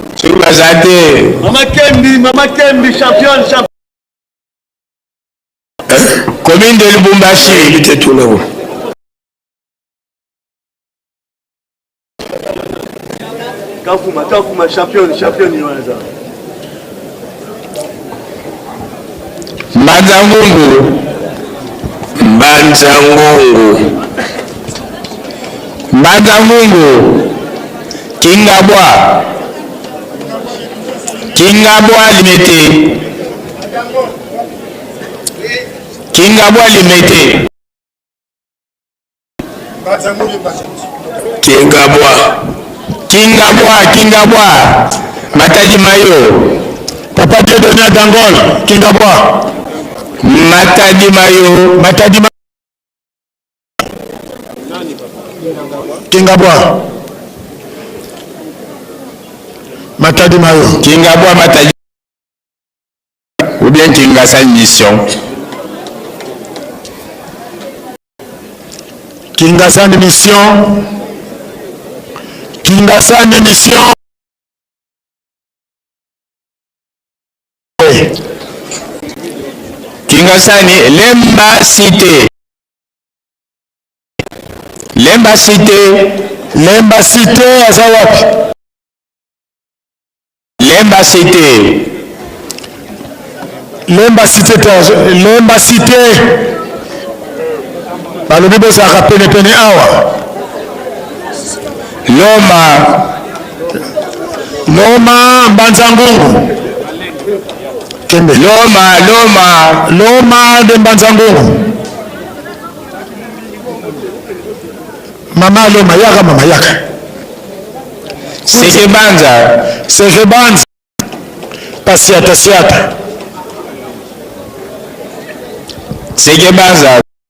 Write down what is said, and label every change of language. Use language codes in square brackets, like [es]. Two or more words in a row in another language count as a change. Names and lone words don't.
[ln] Bazate. [fr] Mama Kembi, championne. Commune de Lubumbashi. Évitez tout là-haut. Kafuma, championne, Yohanza. Mbanzangungu. Kingabwa limité. Kingabwa limité. Kingabwa. Matadi Mayo. Papa Dieu donné à Dangol. Kingabwa. Matadi Mayo. Kingabwa. Matadi Mayo. Kingabwa Matadi. Ou bien Kingasa mission. Kingasa mission. Kingasani Lemba Cité. [ln] Azawapi. [fr] Lemba Cité. [ln] Balobi bozaka pene awa. Loma Mbanzangungu. Kembe. Loma de Mbanzangungu. Mama yaka. Sekebanza. Pasiata. Sekebanza.